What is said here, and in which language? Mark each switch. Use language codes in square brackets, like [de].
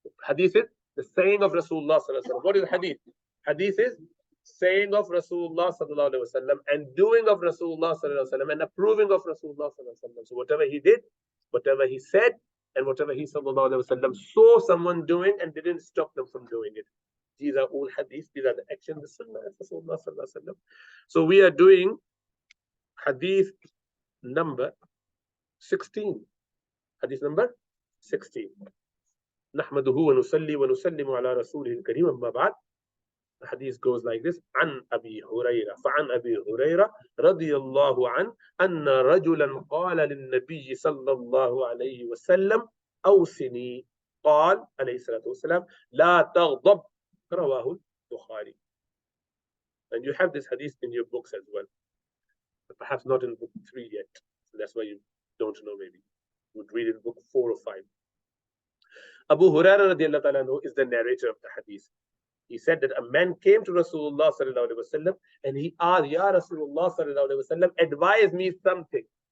[en] Hadith is the saying of Rasulullah sallallahu alaihi wasallam. What is hadith? Hadith is saying of Rasulullah sallallahu alaihi wasallam and doing of Rasulullah sallallahu alaihi wasallam and approving of Rasulullah sallallahu alaihi wasallam. So whatever he did, whatever he said, and whatever he sallallahu alaihi wasallam saw someone doing and didn't stop them from doing it. These are all hadith. These are the actions, the sunnah of Rasulullah sallallahu alaihi wasallam. So we are doing hadith number 16. Hadith number 16. [ar] نحمده ونصلي ونسلم على رسوله الكريم أما بعد. [en] The hadith goes like this: [ar] عن أبي هريرة فعن أبي هريرة رضي الله عنه أن رجلا قال للنبي صلى الله عليه وسلم أوصني قال عليه الصلاة والسلام لا تغضب رواه البخاري. [en] And you have this hadith in your books as well, but perhaps not in book 3 yet. So that's why you don't know. Maybe you would read in book 4 or 5. Abu Hurairah radiallahu ta'ala anhu is the narrator of the hadith. He said that a man came to Rasulullah sallallahu alaihi wasallam and he asked, Ya Rasulullah sallallahu alaihi wasallam, advise me something.